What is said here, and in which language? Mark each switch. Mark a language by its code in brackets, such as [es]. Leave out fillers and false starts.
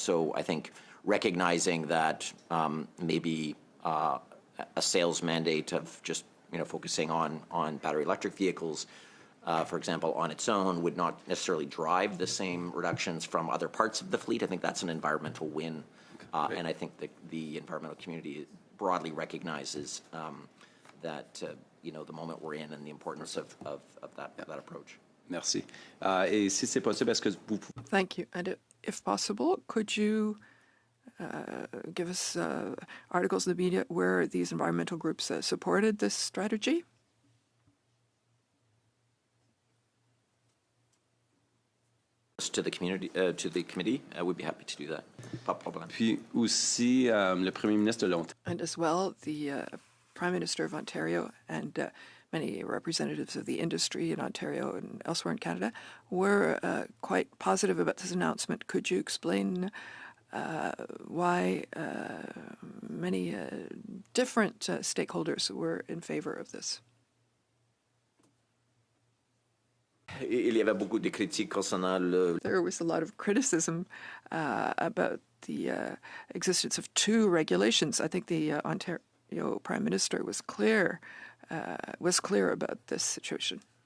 [en] So I think recognizing that maybe a sales mandate of just focusing on battery electric vehicles, for example, on its own would not necessarily drive the same reductions from other parts of the fleet. I think that's an environmental win. And I think the environmental community broadly recognizes that, the moment we're in and the importance of that approach. [fr] Merci. Et si c'est possible, est-ce que vous pouvez... [en] Thank you. And if possible, could you give us articles in the media where these environmental groups supported this strategy? To the community, to the committee, we'd be happy to do that. [fr] Pas de problème. Puis aussi, le Premier ministre de l'Ontario. [en] And as well, the Prime Minister of Ontario and many representatives of the industry in Ontario and elsewhere in Canada were quite positive about this announcement. Could you explain why many different stakeholders were in favor of this? [fr] Il y avait beaucoup de critiques concernant le... [en] There was a lot of criticism about the existence of two regulations. I think the Ontario Prime Minister was clear about this situation.